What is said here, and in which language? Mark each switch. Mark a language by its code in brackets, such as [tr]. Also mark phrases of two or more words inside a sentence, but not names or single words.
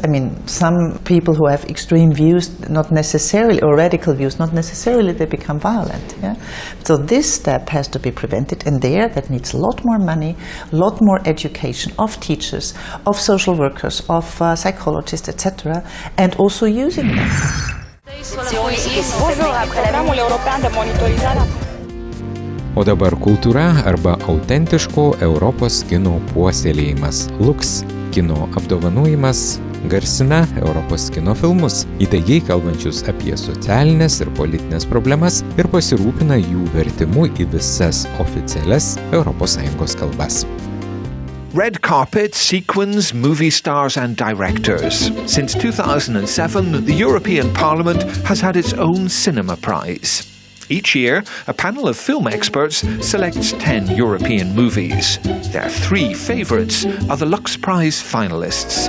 [en] I mean, some people who have extreme views, not necessarily, or radical views, not necessarily they become violent. Yeah? So this step has to be prevented, and that needs a lot more money, a lot more education of teachers, of social workers, of psychologists, etc., and also using them. [lt] O dabar kultūra arba autentiško Europos kino puoselėjimas. Lux kino apdovanojimas garsina Europos kino filmus, įtaigiai kalbančius apie socialinės ir politinės problemas ir pasirūpina jų vertimu į visas oficialias ES kalbas. [en] Red carpet, sequins, movie stars and directors. Since 2007, the European Parliament has had its own cinema prize. Each year, a panel of film experts selects 10 European movies. Their 3 favourites are the Lux Prize finalists.